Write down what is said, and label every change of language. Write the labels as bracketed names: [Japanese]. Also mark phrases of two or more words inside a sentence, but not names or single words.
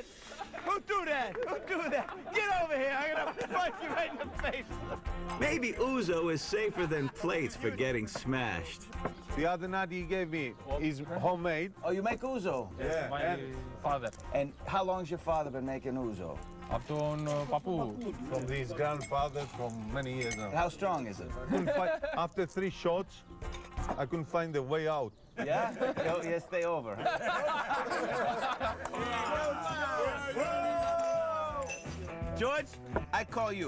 [English] Who do that? Who do that? Get over here. I'm gonna punch you right in the face. Maybe ouzo is safer than plates for getting smashed. The other night he gave me is homemade. Oh, you make ouzo? Yeah. My father. And how long's your father been making ouzo? [Greek] Από τον παππού. [English] From his grandfather from many years now. How strong is it? After 3 shots, I couldn't find the way out. Yeah? Yeah, stay over. George, I call you.